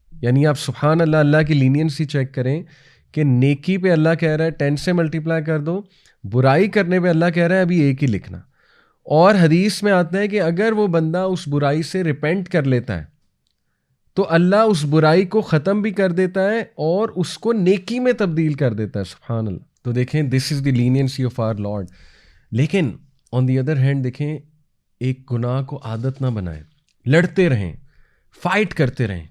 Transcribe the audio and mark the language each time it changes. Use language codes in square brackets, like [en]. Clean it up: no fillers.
[ur] یعنی آپ سبحان اللہ، اللہ کی لینینسی چیک کریں کہ نیکی پہ اللہ کہہ رہا ہے 10 سے ملٹیپلائی کر دو، برائی کرنے پہ اللہ کہہ رہا ہے ابھی ایک ہی لکھنا. اور حدیث میں آتا ہے کہ اگر وہ بندہ اس برائی سے ریپینٹ کر لیتا ہے تو اللہ اس برائی کو ختم بھی کر دیتا ہے اور اس کو نیکی میں تبدیل کر دیتا ہے. سبحان اللہ. تو دیکھیں [en] This is the leniency of our Lord. [ur] لیکن [en] on the other hand [ur] دیکھیں ایک گناہ کو عادت نہ بنائیں، لڑتے رہیں، فائٹ کرتے رہیں.